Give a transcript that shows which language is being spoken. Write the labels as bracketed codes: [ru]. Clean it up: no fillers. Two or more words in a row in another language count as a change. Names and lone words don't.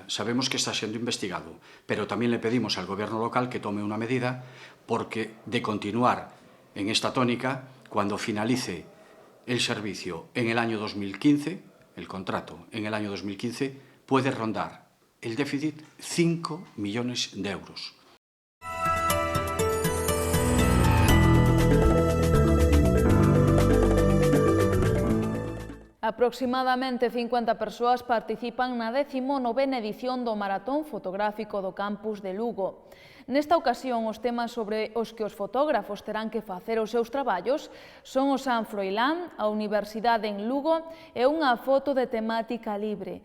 [es] Sabemos que está siendo investigado, pero también le pedimos al Gobierno local que tome una medida, porque de continuar en esta tónica, cuando finalice el servicio en el año 2015, el contrato en el año 2015, puede rondar el déficit 5 millones de euros. [gl] Aproximadamente 50 persoas participan na 19ª edición do Maratón Fotográfico do Campus de Lugo. Nesta ocasión, os temas sobre os que os fotógrafos terán que facer os seus traballos son o San Froilán, a Universidade en Lugo e unha foto de temática libre.